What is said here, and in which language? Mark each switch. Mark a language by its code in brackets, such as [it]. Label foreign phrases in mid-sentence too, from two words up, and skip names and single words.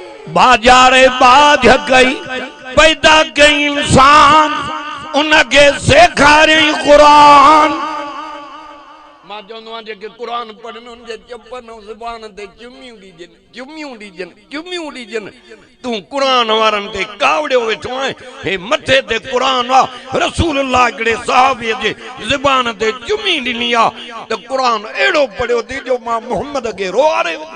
[sd] बाजारे बाज कई पैदा कई इंसान उनके सेखारियई क़ुरान। मां चवंदो आहियां जेके क़ुरान पढ़नि उनजे चपन ऐं ज़ुबान ते चुमियूं ॾिजनि चुमियूं ॾिजनि चुमियूं ॾिजनि। तूं क़ुरान वारनि ते कावड़ियो वेठो आहीं। हे मथे ते क़ुरान आहे रसूलुल्लाह हिकिड़े सहाबीअ जे ज़ुबान ते चुमी ॾिनी आहे त क़ुरान अहिड़ो पढ़ियो थी जो मां मुहम्मद खे रोआरे।